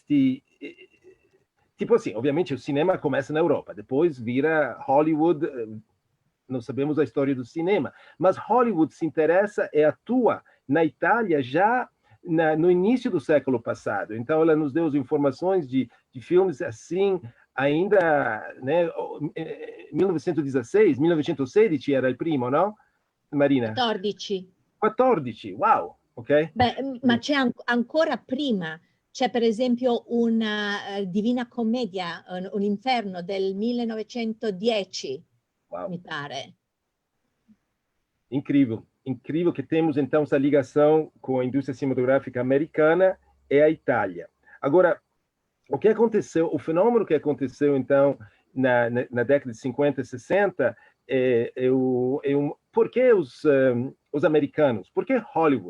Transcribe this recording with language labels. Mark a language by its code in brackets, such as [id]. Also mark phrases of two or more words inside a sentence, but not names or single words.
[pt] tipo assim, obviamente o cinema começa na Europa, depois vira Hollywood, não sabemos a história do cinema, mas Hollywood se interessa e atua na Itália já no início do século passado. Então, ela nos deu as informações de filmes assim, ainda, né, 1916, 1916 [it] era il primo, [pt] no? Marina? 14. 14, wow, ok? [it] Beh, ma c'è ancora prima. C'è per esempio una Divina Commedia, un Inferno del 1910, Wow. mi pare. [pt] Incrível, incrível que temos então essa ligação com a indústria cinematográfica americana e a Itália. Agora, o que aconteceu, o fenômeno que aconteceu então na década de 50 e 60 por que os americanos, por que Hollywood?